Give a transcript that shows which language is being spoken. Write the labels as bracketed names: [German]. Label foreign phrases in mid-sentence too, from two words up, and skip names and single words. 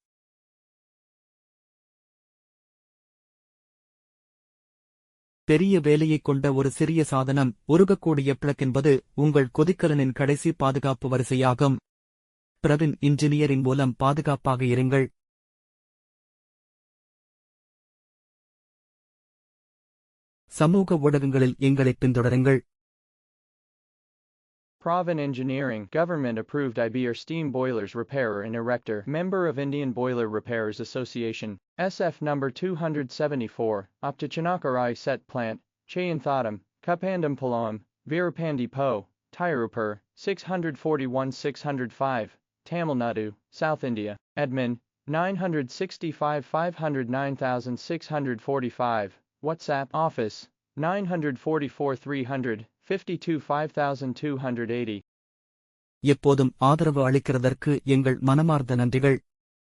[Tamil] பெரிய வேலையைக் கொண்ட ஒரு சிறிய சாதனம் உருகக்கூடிய பிளக் என்பது உங்கள் கொதிகலனின் கடைசி பாதுகாப்பு வரிசையாகும். பிரவின் இன்ஜினியரிங் மூலம் பாதுகாப்பாக இருங்கள். சமூக ஊடகங்களில் எங்களை பின்தொடருங்கள். [English] Pravin Engineering, government-approved IBR steam boilers repairer and erector, member of Indian Boiler Repairers Association, SF number 274, Optichanakarai Set Plant, Chayanthatam, Kupandam Palam, Virapandi Po, Tirupur, 641-605, Tamil Nadu, South India, Admin, 965 509645, WhatsApp, Office, 944 300, 52 5280. [Tamil] எப்போதும் ஆதரவு அளிக்கிறதற்கு எங்கள் மனமார்ந்த நன்றிகள்.